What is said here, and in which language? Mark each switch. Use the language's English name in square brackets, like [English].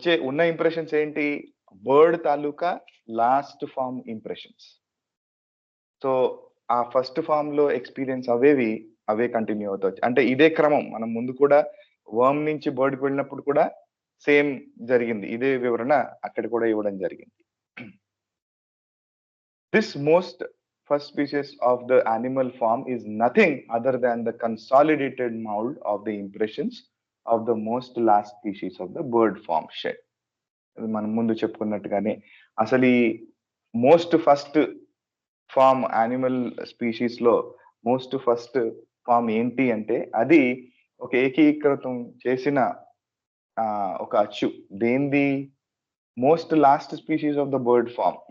[Telugu] ఉన్న ఇంప్రెషన్స్ ఏంటి, బర్డ్ తాలూకా last form impressions. So ఆ ఫస్ట్ ఫామ్ లో ఎక్స్పీరియన్స్ అవే కంటిన్యూ అవుతాయి. అంటే ఇదే క్రమం. మనం ముందు కూడా వర్మ్ నుంచి బర్డ్కి వెళ్ళినప్పుడు కూడా సేమ్ జరిగింది, ఇదే వివరణ అక్కడ కూడా ఇవ్వడం జరిగింది. [English] This most first species of the animal form is nothing other than the consolidated mold of the impressions of the most last species of the bird form shed. [Telugu] మనం ముందు చెప్పుకున్నట్టుగానే అసలు ఈ most first form animal species లో most first form ఏంటి అంటే, అది ఒక ఏకీకృతం చేసిన ఒక అచ్చు. దేంది, [English] Most lost species of the bird farm.